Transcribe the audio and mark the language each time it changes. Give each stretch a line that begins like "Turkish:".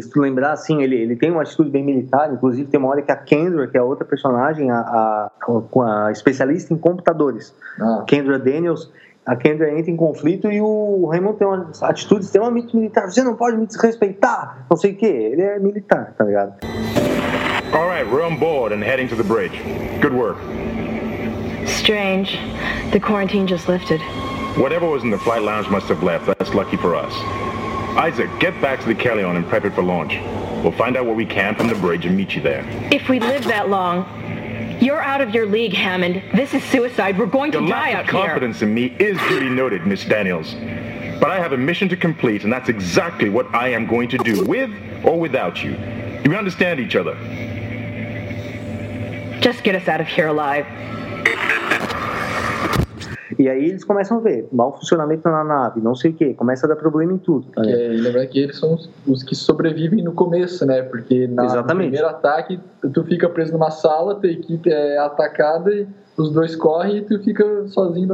Portuguese: Se tu lembrar, assim, ele tem uma atitude bem militar, inclusive tem uma hora que a Kendra, que é outra personagem, a especialista em computadores, Kendra Daniels, a Kendra entra em conflito e o Hammond tem uma atitude extremamente militar. Você não pode me desrespeitar, não sei o quê. Ele é militar, tá ligado?
English: All right, we're on board and heading to the bridge. Good work. Strange. The quarantine just lifted. Whatever was in the flight lounge must have left. That's lucky for us. Isaac, get back to the Carrion and prep it for launch. We'll find out what we can from the bridge and meet you there. If we live that long, you're out of your league, Hammond. This is suicide. We're going to die out here. Your lack of confidence in me is duly noted, Miss Daniels. But I have a mission to complete, and that's exactly what I am going to do, with or without you. Do we understand each other? Just get us out of here alive.
Portuguese: E aí eles começam a ver mau funcionamento na nave, não sei o quê. Começa a dar problema em tudo. Tá, né? É, lembra que eles são os que sobrevivem no começo, né? Porque no primeiro ataque, tu fica preso numa sala, tua equipe é atacada, e os dois correm e tu fica sozinho no